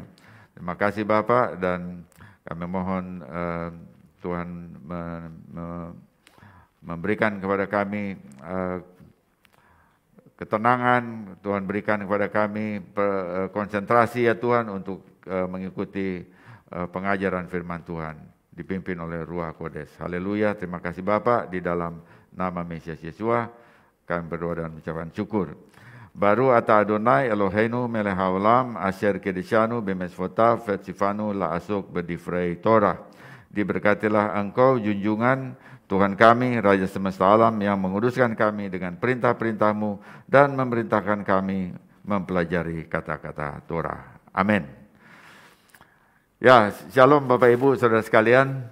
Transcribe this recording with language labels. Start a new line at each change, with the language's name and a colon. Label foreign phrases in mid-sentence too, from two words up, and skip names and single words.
Indonesian: Terima kasih Bapak, dan kami mohon Tuhan memberikan kepada kami ketenangan, Tuhan berikan kepada kami konsentrasi ya Tuhan untuk mengikuti pengajaran firman Tuhan, dipimpin oleh
Hebrew: רוח הקודש.
Indonesian: Haleluya, terima kasih Bapa, di dalam nama Mesias Yesua kami berdoa dan mengucapkan syukur.
Hebrew: ברוך אתה אדוני אלוהינו מלך העולם אשר קדשנו במצוותיו וצוונו לעסוק בדברי תורה.
Indonesian: Diberkatilah Engkau junjungan Tuhan kami, Raja semesta alam, yang menguduskan kami dengan perintah-perintah-Mu dan memerintahkan kami mempelajari kata-kata Torah. Amin. Ya, shalom Bapak Ibu Saudara sekalian.